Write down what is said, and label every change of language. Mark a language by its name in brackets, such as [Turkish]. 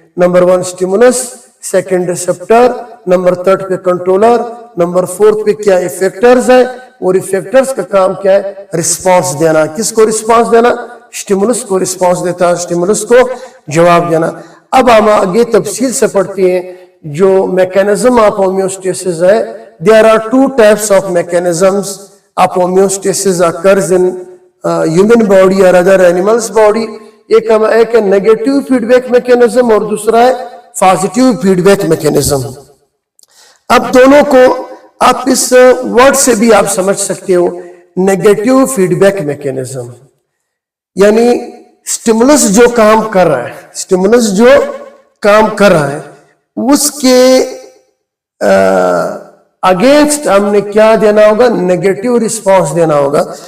[Urdu] Number 1 stimulus, second receptor, number 3 پہ controller, number 4 پہ کیا؟ افیکٹرز ہے. اور افیکٹرز کا کام کیا ہے؟ رسپانس دینا. کس کو رسپانس دینا؟ اسٹیمولس کو رسپانس دیتا ہے، اسٹیمولس کو جواب دینا. اب ہم آگے تفصیل سے پڑھتے ہیں جو میکینزم آف ہومیوسٹیسس ہے. [English] There are 2 types of mechanisms of homeostasis occurs in human body or other animals body. [Urdu] ایک ہے نیگیٹو فیڈ بیک میکینزم اور دوسرا ہے پازیٹیو فیڈ بیک میکینزم. اب دونوں کو آپ اس ورڈ سے بھی آپ سمجھ سکتے ہو. نیگیٹو فیڈ بیک میکینزم یعنی اسٹیمولس جو کام کر رہا ہے، اسٹیمولس جو کام کر رہا ہے اس کے اگینسٹ ہم نے کیا دینا ہوگا؟ نیگیٹو رسپانس دینا ہوگا.